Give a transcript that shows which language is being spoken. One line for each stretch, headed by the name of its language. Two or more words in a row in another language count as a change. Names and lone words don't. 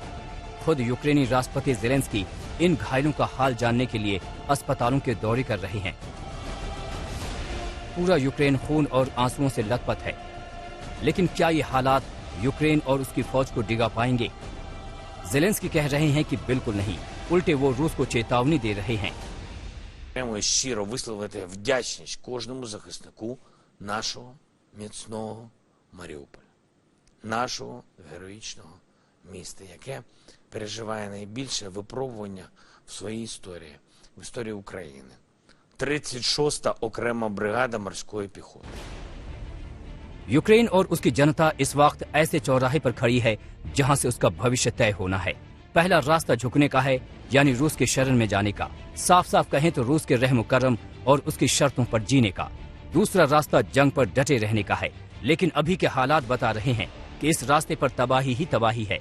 Hindi: खुद यूक्रेनी राष्ट्रपति ज़ेलेंस्की इन घायलों का हाल जानने के लिए अस्पतालों के दौरे कर रहे हैं। पूरा यूक्रेन खून और आंसुओं से लथपथ है, लेकिन क्या ये हालात यूक्रेन और उसकी फौज को डिगा पाएंगे? ज़ेलेंस्की कह रहे हैं कि बिल्कुल नहीं, उल्टे वो रूस को चेतावनी दे रहे हैं।
Ukrainian: Прямо щиро висловити вдячність кожному захиснику нашого міцного Маріуполя, нашого героїчного міста, яке переживає найбільше випробування в своїй історії, в історії України. 36-та окрема бригада морської піхоти.
Hindi: यूक्रेन और उसकी जनता इस वक्त ऐसे चौराहे पर खड़ी है जहां से उसका भविष्य तय होना है। पहला रास्ता झुकने का है, यानी रूस के शरण में जाने का। साफ साफ कहें तो रूस के रहम करम और उसकी शर्तों पर जीने का। दूसरा रास्ता जंग पर डटे रहने का है, लेकिन अभी के हालात बता रहे हैं कि इस रास्ते पर तबाही ही तबाही है।